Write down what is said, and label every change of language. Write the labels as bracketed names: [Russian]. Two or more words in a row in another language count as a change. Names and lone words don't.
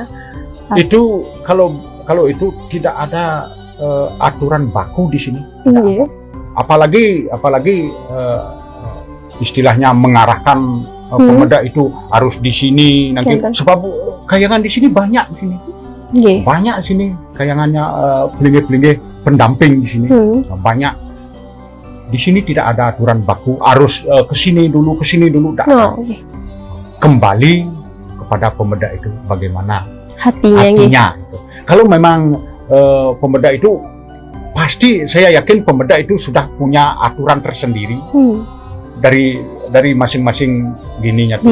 [Indonesian] Itu kalau itu tidak ada aturan baku di sini. Apalagi istilahnya mengarahkan pemuda itu harus di sini nanti, Betul. sebab kayangan di sini banyak di sini. Nggih. Banyak di sini kayangannya, pelinggih-pelinggih pendamping di sini banyak. Di sini tidak ada aturan baku harus ke sini dulu, tidak ada. Oh, nggih. Kembali kepada pemuda itu bagaimana Hatinya nggih. hatinya. Gitu. Kalau memang pemuda itu pasti saya yakin pemuda itu sudah punya aturan tersendiri dari masing-masing gininya tuh.